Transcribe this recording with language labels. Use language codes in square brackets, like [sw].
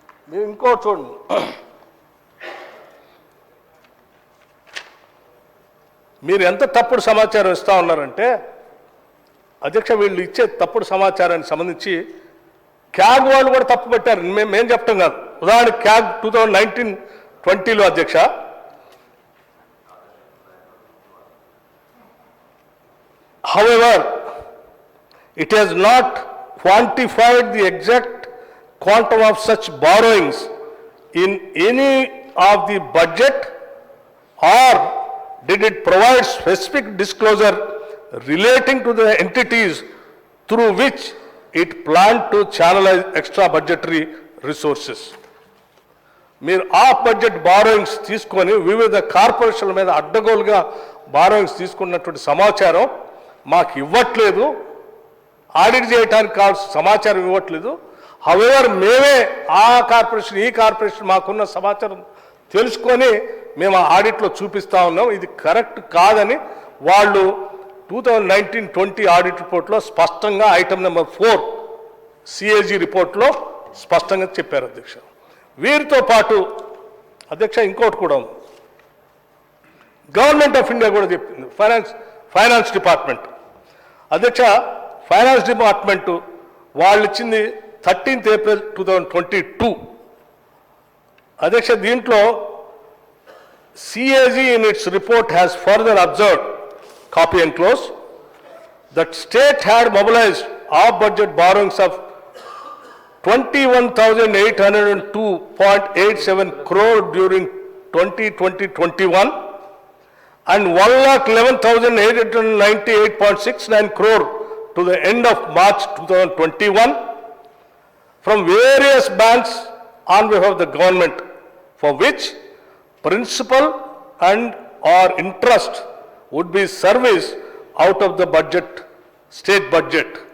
[te] మీరు ఇంకోటి చూడండి, మీరు ఎంత తప్పుడు సమాచారం ఇస్తూ ఉన్నారంటే అధ్యక్ష, వీళ్ళు ఇచ్చే తప్పుడు సమాచారానికి సంబంధించి క్యాగ్ వాళ్ళు కూడా తప్పు పెట్టారు. మేము చెప్పటం కాదు. ఉదాహరణకి క్యాగ్ 2019-20లో అధ్యక్ష, [en] however, it has not quantified the exact quantum of such borrowings in any of the budget, or did it provide specific disclosure relating to the entities through which it planned to channelize extra budgetary resources. [te] మీరు of budget borrowings తీసుకొని వివిధ కార్పొరేషన్ల మీద అడ్డగోలుగా borrowings తీసుకున్నటువంటి సమాచారం మాకు ఇవ్వట్లేదు, ఆడిట్ చేయడానికి కావాల్సిన సమాచారం ఇవ్వట్లేదు. హవెవర్ మేమే ఆ కార్పొరేషన్ ఈ కార్పొరేషన్ మాకున్న సమాచారం తెలుసుకొని మేము ఆ ఆడిట్లో చూపిస్తూ ఉన్నాం. ఇది కరెక్ట్ కాదని వాళ్ళు 2019-20 ఆడిట్ రిపోర్ట్లో స్పష్టంగా ఐటమ్ నెంబర్ 4 CAG రిపోర్ట్లో స్పష్టంగా చెప్పారు అధ్యక్ష. వీరితో పాటు అధ్యక్ష ఇంకోటి కూడా ఉంది, గవర్నమెంట్ ఆఫ్ ఇండియా కూడా చెప్పింది. ఫైనాన్స్ డిపార్ట్మెంట్ అధ్యక్ష, ఫైనాన్స్ డిపార్ట్మెంట్ వాళ్ళు ఇచ్చింది 13th April 2022 అధ్యక్ష. [en] దీంట్లో CAG in its report has further observed, copy and close, that state had mobilized off-budget borrowings of 21,802.87 crore during 2020-21 and 1,11,898.69 crore to the end of March 2021 from various banks on behalf of the government, for which principal and or interest would be serviced out of the budget, state budget.